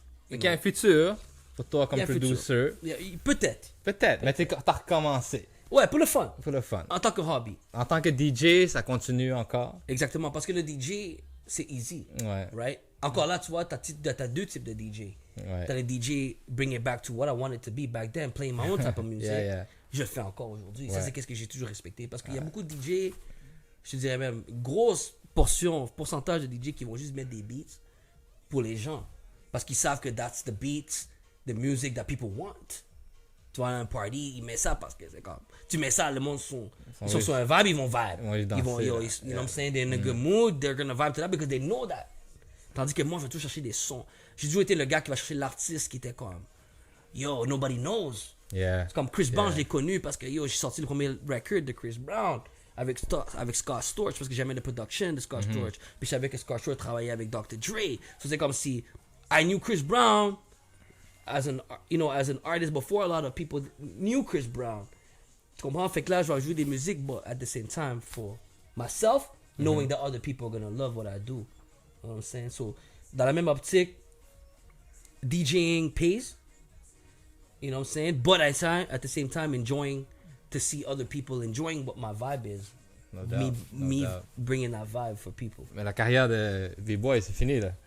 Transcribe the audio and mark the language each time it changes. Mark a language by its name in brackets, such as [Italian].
[French] Il y a un futur pour toi comme il y a un futur. producer. Peut-être. Peut-être, mais t'as recommencé Ouais, pour le fun. pour le fun. En tant que hobby. En tant que DJ, ça continue encore. Exactement, parce que le DJ, c'est easy. Ouais. [English] Right? [French] Encore là, tu vois, t'as deux types de DJ. Ouais. T'as le DJ [English] bring it back to what I wanted to be back then, playing my own type of music. Yeah. [French] Je le fais encore aujourd'hui. Ouais. Ça, c'est qu'est-ce que j'ai toujours respecté. Parce qu'il y a beaucoup de DJ, je te dirais même, grosse pourcentage de DJ qui vont juste mettre des beats pour les gens. Parce qu'ils savent que [English] that's the beats, the music that people want. [French] Tu vois, à un party, ils mettent ça parce que c'est comme... Tu mets ça, le monde ils sont sur un vibe, ils vont vibe. Ils vont juste Ils vont, danser, yo, là. [English] you know what I'm saying? They're in a good mood, they're gonna vibe to that because they know that. [French] Tandis que moi, je vais toujours chercher des sons. J'ai toujours été le gars qui va chercher l'artiste qui était comme... [English] Yo, nobody knows. Yeah. [French] C'est comme Chris Brown, je l'ai connu parce que yo, j'ai sorti le premier record de Chris Brown avec Scott Storch parce que j'aimais la production de Scott Storch. Puis je savais que Scott Storch travaillait avec Dr. Dre. So c'est comme si [English] I knew Chris Brown as an artist before a lot of people knew Chris Brown. [French] Tu comprends? Fait que là, je vais jouer des musiques, [English] but at the same time for myself, knowing that other people are gonna love what I do. You know what I'm saying? [French] So, dans la même optique, [English] DJing pays. You know what I'm saying? But at the same time, enjoying to see other people enjoying what my vibe is. No doubt, no me doubt. bringing that vibe for people. [French] Mais la carrière de B-Boy, c'est fini, là.